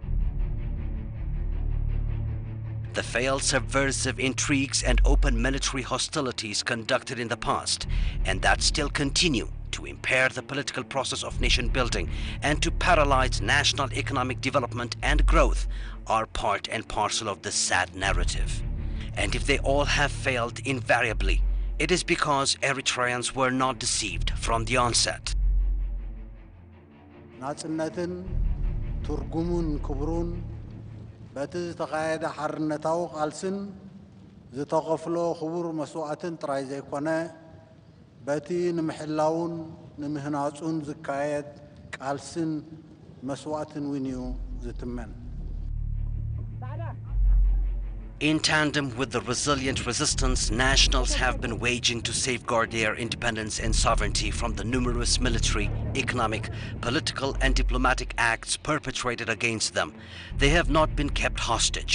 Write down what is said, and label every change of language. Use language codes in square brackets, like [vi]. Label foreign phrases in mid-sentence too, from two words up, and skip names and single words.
[en] The failed subversive intrigues and open military hostilities conducted in the past, and that still continue to impair the political process of nation building and to paralyze national economic development and growth, are part and parcel of this sad narrative. And if they all have failed invariably, it is because Eritreans were not deceived from the onset. [ti] ናጽነትን ትርጉሙን ክብሩን በቲ ዝተኻየደ ሓርነታዊ ቃልስን ዝተኸፍሎ ክቡር መስዋዕትን ጥራይ ዘይኮነ በቲ ንምሕላውን ንምህናጹን ዝካየድ ቃልስን መስዋዕትን እውን እዩ ዝትመን። [en] In tandem with the resilient resistance nationals have been waging to safeguard their independence and sovereignty from the numerous military, economic, political and diplomatic acts perpetrated against them, they have not been kept hostage.